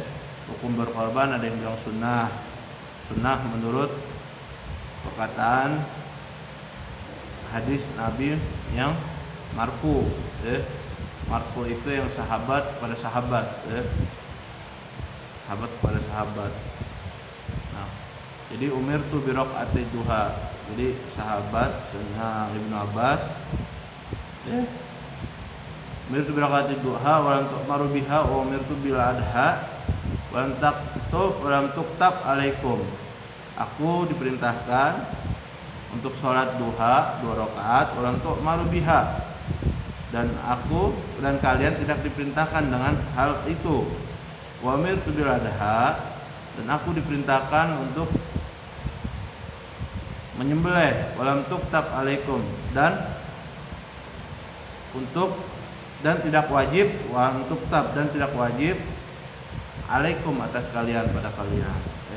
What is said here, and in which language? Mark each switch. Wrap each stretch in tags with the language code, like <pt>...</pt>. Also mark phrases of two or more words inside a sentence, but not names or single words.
<id>Hukum berkorban ada yang bilang sunnah. Sunnah menurut perkataan hadis Nabi yang marfu, ya. Marfu itu yang sahabat pada sahabat, ya. Sahabat pada sahabat. Nah, jadi</id> <ar>أمرت بركعتي الضحى.</ar> <id>Jadi sahabat Sayyidina Ibnu Abbas, ya.</id> <ar>أمرت بركعتي الضحى ولم تؤمروا بها وأمرت بالأضحى ولم تكتب عليكم.</ar> <id>Aku diperintahkan untuk sholat duha 2 rakaat</id> <ar>ولم تؤمروا بها,</ar> <id>dan kalian tidak diperintahkan dengan hal itu.</id> <ar>وأمرت بالأضحى,</ar> <id>dan aku diperintahkan untuk menyembelih</id> <ar>ولم تكتب عليكم,</ar> <id>dan tidak wajib,</id> <ar>ولم تكتب,</ar> <id>dan tidak wajib alaikum atas kalian, pada kalian, ya.</id>